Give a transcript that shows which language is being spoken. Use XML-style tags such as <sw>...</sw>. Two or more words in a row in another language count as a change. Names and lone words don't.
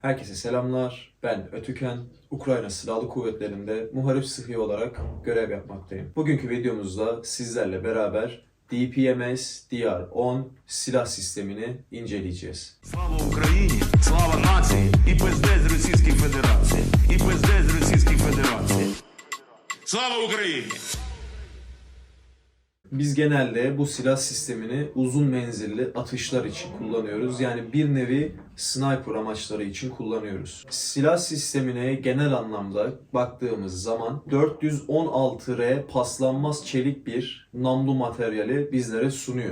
<tr>Herkese selamlar. Ben Ötüken. Ukrayna Silahlı Kuvvetleri'nde muharip sıhhi olarak görev yapmaktayım. Bugünkü videomuzda sizlerle beraber DPMS DR-10 silah sistemini inceleyeceğiz.</tr> <uk>Слава Україні, слава нації і пиздець з Російської Федерації. І пиздець з Російської Федерації. Слава Україні!</uk> <tr>Biz genelde bu silah sistemini uzun menzilli atışlar için kullanıyoruz. Yani bir nevi sniper amaçları için kullanıyoruz. Silah sistemine genel anlamda baktığımız zaman 416R paslanmaz çelik bir namlu materyali bizlere sunuyor.</tr>